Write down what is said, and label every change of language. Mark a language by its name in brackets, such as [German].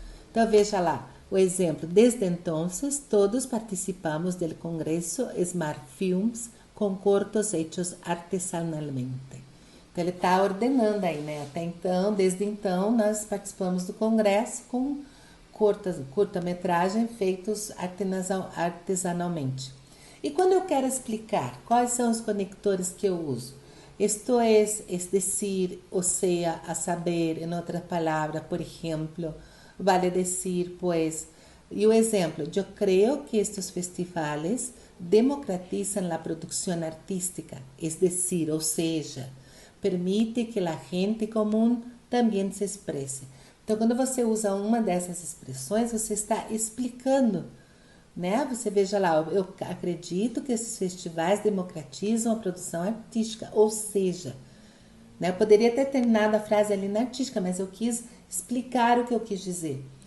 [Portuguese] Então, veja lá o exemplo. [Spanish] Desde entonces, todos participamos del Congreso Smart Films [Portuguese] com [Spanish] cortos hechos artesanalmente. [Portuguese] Então, ele está ordenando aí, né? Até então, desde então, nós participamos do Congresso com curta-metragem feitos artesanalmente. E quando eu quero explicar quais são os conectores que eu uso, [Spanish] esto es decir, o sea, a saber, en otras palabras, por ejemplo, vale decir, pues, y un ejemplo, yo creo que estos festivales democratizan la producción artística, es decir, o sea, permite que la gente común [Portuguese] também se expresse. Então, quando você usa uma dessas expressões, você está explicando, né? Você veja lá, eu acredito que esses festivais democratizam a produção artística, ou seja, né? Eu poderia ter terminado a frase ali na artística, mas eu quis explicar o que eu quis dizer.